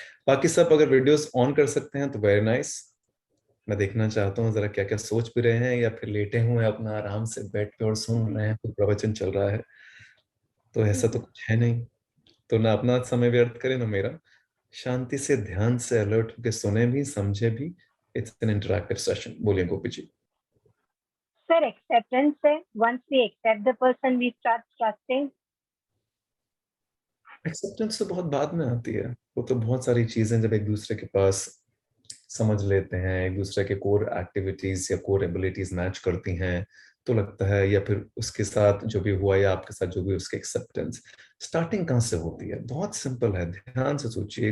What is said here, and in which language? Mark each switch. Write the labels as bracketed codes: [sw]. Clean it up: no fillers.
[hi] बाकी सब अगर वीडियोस ऑन कर सकते हैं तो [en] Very nice. [hi] मैं देखना चाहता हूँ जरा क्या क्या सोच भी रहे हैं, या फिर लेटे हुए हैं अपना आराम से बेड पे और सुन रहे हैं, कोई प्रवचन चल रहा है। तो ऐसा तो कुछ है नहीं, तो ना अपना समय व्यर्थ करें ना मेरा। शांति से ध्यान से अलर्ट होकर सुने भी समझे भी। [en] It's an interactive session. [hi] बोलिए गोपी जी। [en] sir, acceptance [hi] है. [en] Once we accept the person, we start trusting. [hi] Acceptance तो बहुत बाद में आती है। वो तो बहुत सारी चीजें जब एक दूसरे के पास समझ लेते हैं, एक दूसरे के कोर एक्टिविटीज या कोर एबिलिटीज मैच करती हैं, तो लगता है, या फिर उसके साथ जो भी हुआ या आपके साथ जो भी, उसके एक्सेप्टेंस। स्टार्टिंग कहाँ से होती है? बहुत सिंपल है, ध्यान से सोचिए।